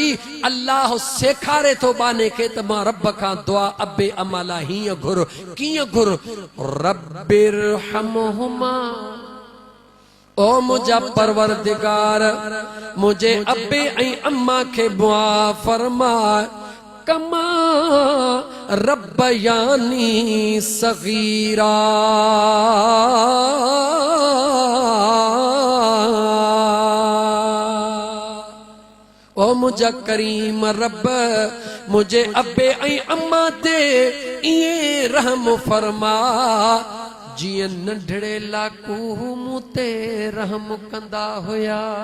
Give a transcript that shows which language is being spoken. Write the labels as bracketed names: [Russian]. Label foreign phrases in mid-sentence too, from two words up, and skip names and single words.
[Sindhi] अल्लाह सेखारे थो बाने खे त मां रब खां दुआ अब्बे अम्मा लाइ हीअं घुर। कीअं घुर? [Arabic] رب ارحمهما, [Sindhi] ओ मुंहिंजा परवरदिगार मुंहिंजे अब्बे ऐं अम्मा खे दुआ फरमा, [Arabic] كما ربياني صغيرا. [Sindhi] ओ मुंहिंजा करीम रब मुंहिंजे अब्बे ऐं अम्मा ते ईअं रहम फरमा जीअं नंढड़े लाकू मूं ते रहम कंदा हुया।